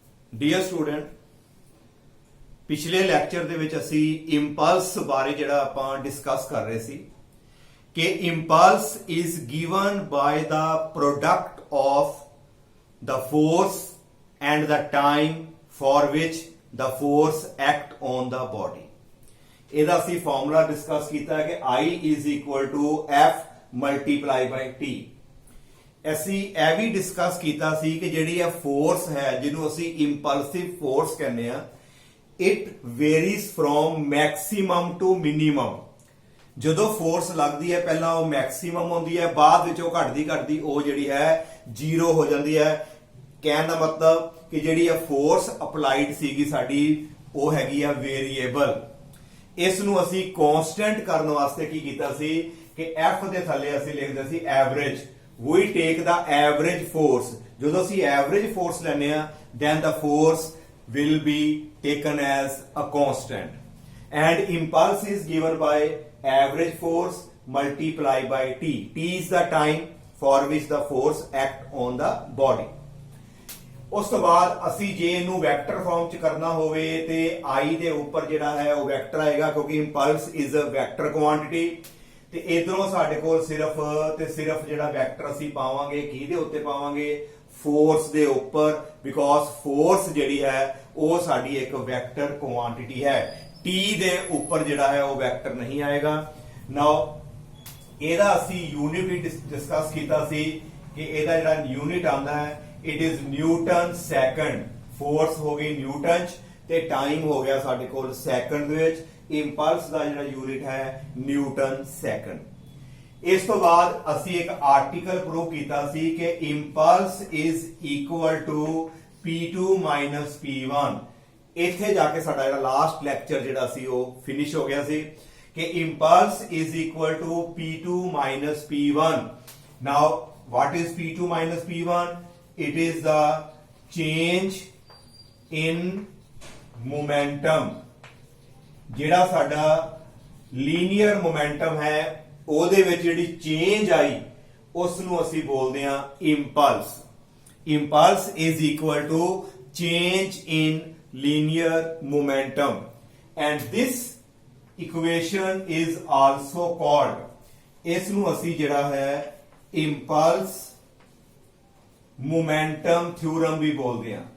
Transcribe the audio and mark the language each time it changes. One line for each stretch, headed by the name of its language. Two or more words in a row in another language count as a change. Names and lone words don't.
English: dear student,
Punjabi: ਪਿਛਲੇ ਲੈਕਚਰ ਦੇ ਵਿੱਚ ਅਸੀਂ ਇੰਪਲਸ ਬਾਰੇ ਜਿਹੜਾ ਆਪਾਂ ਡਿਸਕਸ ਕਰ ਰਹੇ ਸੀ ਕਿ
English: impulse is given by the product of the force and the time for which the force act on the body.
Punjabi: ਇਹਦਾ ਅਸੀਂ ਫਾਰਮੂਲਾ ਡਿਸਕਸ ਕੀਤਾ ਹੈ ਕਿ
English: I is equal to F multiply by T.
Punjabi: ਅਸੀਂ ਇਹ ਵੀ ਡਿਸਕਸ ਕੀਤਾ ਸੀ ਕਿ ਜਿਹੜੀ ਇਹ ਫੋਰਸ ਹੈ ਜਿਹਨੂੰ ਅਸੀਂ
English: impulsive force
Punjabi: ਕਹਿੰਦੇ ਆ,
English: it varies from maximum to minimum.
Punjabi: ਜਦੋਂ ਫੋਰਸ ਲੱਗਦੀ ਹੈ ਪਹਿਲਾਂ ਉਹ ਮੈਕਸਿਮਮ ਹੁੰਦੀ ਹੈ, ਬਾਅਦ ਵਿੱਚ ਉਹ ਘਟਦੀ ਉਹ ਜਿਹੜੀ ਹੈ ਜ਼ੀਰੋ ਹੋ ਜਾਂਦੀ ਹੈ। ਕਹਿਣ ਦਾ ਮਤਲਬ ਕਿ ਜਿਹੜੀ ਇਹ
English: force applied
Punjabi: ਸੀਗੀ ਸਾਡੀ ਉਹ ਹੈਗੀ ਆ ਵੇਰੀਏਬਲ। ਇਸ ਨੂੰ ਅਸੀਂ ਕਨਸਟੈਂਟ ਕਰਨ ਵਾਸਤੇ ਕੀ ਕੀਤਾ ਸੀ ਕਿ F ਦੇ ਥੱਲੇ ਅਸੀਂ ਲਿਖਦੇ ਸੀ ਐਵਰੇਜ।
English: we take the average force.
Punjabi: ਜਦੋਂ ਅਸੀਂ ਐਵਰੇਜ ਫੋਰਸ ਲੈਂਦੇ ਆ
English: then the force will be taken as a constant and impulse is given by average force multiplied by T. T is the time for which the force act on the body.
Punjabi: ਉਸ ਤੋਂ ਬਾਅਦ ਅਸੀਂ ਜੇ ਇਹਨੂੰ
English: vector form
Punjabi: ਚ ਕਰਨਾ ਹੋਵੇ ਤੇ I ਦੇ ਉੱਪਰ ਜਿਹੜਾ ਹੈ ਉਹ ਵੈਕਟਰ ਆਏਗਾ ਕਿਉਂਕਿ
English: impulse is a vector quantity
Punjabi: ਤੇ ਇਧਰੋਂ ਸਾਡੇ ਕੋਲ ਸਿਰਫ ਤੇ ਸਿਰਫ ਜਿਹੜਾ ਵੈਕਟਰ ਅਸੀਂ ਪਾਵਾਂਗੇ ਕਿਹਦੇ ਉੱਤੇ ਪਾਵਾਂਗੇ, ਫੋਰਸ ਦੇ ਉੱਪਰ,
English: because force
Punjabi: ਜਿਹੜੀ ਹੈ ਉਹ ਸਾਡੀ ਇੱਕ
English: vector quantity
Punjabi: ਹੈ। T ਦੇ ਉੱਪਰ ਜਿਹੜਾ ਹੈ ਉਹ ਵੈਕਟਰ ਨਹੀਂ ਆਏਗਾ। ਨਾਓ ਇਹਦਾ ਅਸੀਂ ਯੂਨਿਟ ਵੀ ਡਿਸਕਸ ਕੀਤਾ ਸੀ ਕਿ ਇਹਦਾ ਜਿਹੜਾ ਯੂਨਿਟ ਆਉਂਦਾ ਹੈ
English: it is Newton second.
Punjabi: ਫੋਰਸ ਹੋ ਗਈ ਨਿਊਟਨ ਚ ਤੇ ਟਾਈਮ ਹੋ ਗਿਆ ਸਾਡੇ ਕੋਲ ਸੈਕੰਡ ਦੇ ਵਿੱਚ। ਇੰਪਲਸ ਦਾ ਜਿਹੜਾ ਯੂਨਿਟ ਹੈ
English: newton second.
Punjabi: ਇਸ ਤੋਂ ਬਾਅਦ ਅਸੀਂ ਇੱਕ
English: article prove
Punjabi: ਕੀਤਾ ਸੀ ਕਿ
English: impulse is equal to P2 P1.
Punjabi: ਇੱਥੇ ਜਾ ਕੇ ਸਾਡਾ ਜਿਹੜਾ
English: last lecture
Punjabi: ਜਿਹੜਾ ਸੀ ਉਹ ਫਿਨਿਸ਼ ਹੋ ਗਿਆ ਸੀ ਕਿ
English: impulse is equal to P2 P1. ਨਾਓ what is P2 P1? It is the change in momentum.
Punjabi: ਜਿਹੜਾ ਸਾਡਾ
English: linear momentum
Punjabi: ਹੈ ਉਹਦੇ ਵਿੱਚ ਜਿਹੜੀ ਚੇਂਜ ਆਈ ਉਸ ਨੂੰ ਅਸੀਂ ਬੋਲਦੇ ਹਾਂ ਇੰਪਲਸ।
English: impulse is equal to change in linear momentum and this equation is also called,
Punjabi: ਇਸ ਨੂੰ ਅਸੀਂ ਜਿਹੜਾ ਹੈ
English: impulse momentum theorem
Punjabi: ਵੀ ਬੋਲਦੇ ਹਾਂ।